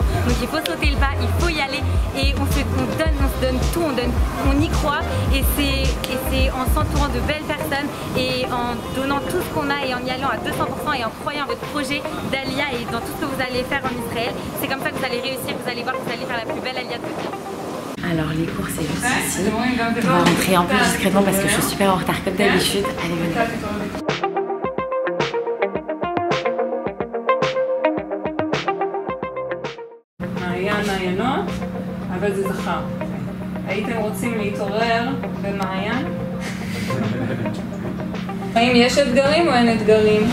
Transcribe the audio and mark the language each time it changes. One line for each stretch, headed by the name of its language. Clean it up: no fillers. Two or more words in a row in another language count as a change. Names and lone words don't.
French: Donc il faut sauter le pas, il faut y aller et on se donne tout, on y croit et c'est en s'entourant de belles personnes et en donnant tout ce qu'on a et en y allant à 200% et en croyant à votre projet d'Alia et dans tout ce que vous allez faire en Israël. C'est comme ça que vous allez réussir, vous allez voir que vous allez faire la plus belle Alia de votre vie. Alors les cours c'est juste ici, on va rentrer un peu discrètement parce que je suis super en retard comme d'habitude. Allez, venez.
Hebrew: מעיין מעיינות, אבל זה זכר. הייתם רוצים להתעורר במעיין? האם יש אתגרים או אין אתגרים?